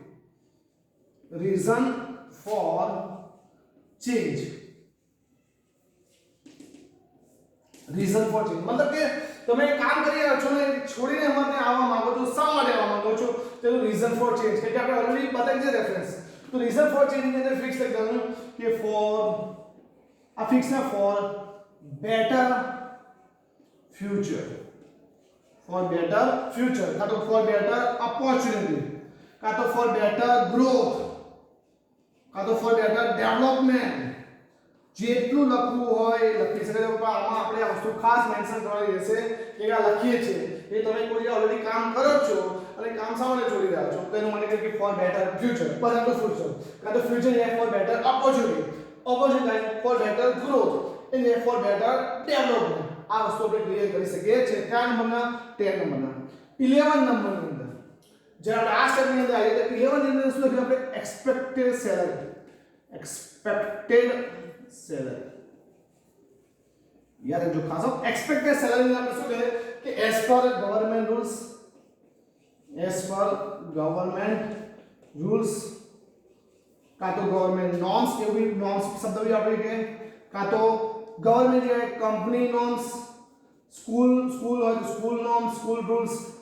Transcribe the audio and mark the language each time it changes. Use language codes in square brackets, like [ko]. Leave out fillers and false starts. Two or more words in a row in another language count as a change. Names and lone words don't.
[en] reason for change reason for change [gu] મતલબ કે તમે કામ કરી રહ્યા છો ને છોડીને અમારે આવવા માંગો છો શા માટે આવવા માંગો છો તેનું [en] reason for change [gu] કે આપણે ઓલરેડી બતાવી દીધું રેફરન્સ તો [en] reason for change [gu] ની અંદર ફિક્સ લખી દેવાનું કે ફોર આ ફિક્સ ના [en] for better future for better future [gu] કાં તો [en] for better opportunity [gu] કાં તો [en] for better growth [gu] કાં તો [en] for better development [gu] જેટલું લખવું હોય એ લખી શકે પણ આમાં આપણે આ વસ્તુ ખાસ મેન્શન કરવાની રહેશે કે આ લખીએ છીએ એ તમે કોઈ ઓલરેડી કામ કરો છો અને કામ સામાન્ય છોડી રહ્યા છો તો એનું મને કે [en] for better future [gu] પરંતુ future કાં તો future એ [en] for better opportunity for better growth and for better development [gu] આ વસ્તુ આપણે ક્લિયર કરી શકીએ છીએ કયા નંબરના 10 નંબરના 11 નંબરની અંદર જ્યારે આ સ્ટેપની અંદર આવીએ તો 11 ની અંદર શું લખ્યું આપણે [en] expected salary [gu] યાર જો ખાસ [en] expected salary [gu] ની આપણે શું કહે કે [en] as per government rules [gu] કાં તો [en] government norms [gu] એવું નોર્મ્સ શબ્દ બી આપણે કે કાં તો ગવર્મેન્ટ જે [en] company norms school [gu] હોય તો [en] school norms school rules